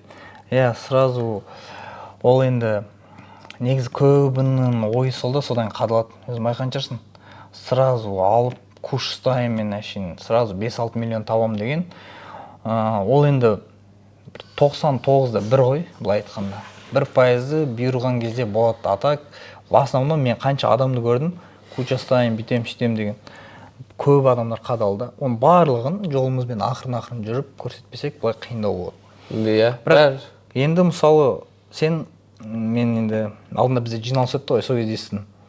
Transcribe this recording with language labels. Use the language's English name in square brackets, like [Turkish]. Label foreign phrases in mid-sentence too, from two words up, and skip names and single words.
[Kazakh] Сразу ол енді негізі көбінің ойы сол да содан қадалады. Өзің байқаған шығарсың. Сразу алып [Russian] куш ставим [Kazakh] мен әшейін сразу 5-6 миллион табам деген. Ол енді 99-да бір ғой, былай айтқанда. 1% бұйырған кезде болады. [Russian] Атак в основном [Kazakh] мен қанша адамды көрдім, [Russian] куча ставим, [Kazakh] бүйтем, сөйтем деген. Көп адамдар қадалды. Оның барлығын жолымызбен ақырын жүріп көрсетпесек, былай қиындау болады. Бірақ енді мысалы сен мен енді алдында бізде жиналыс өтті ғой, сол кезде естідім.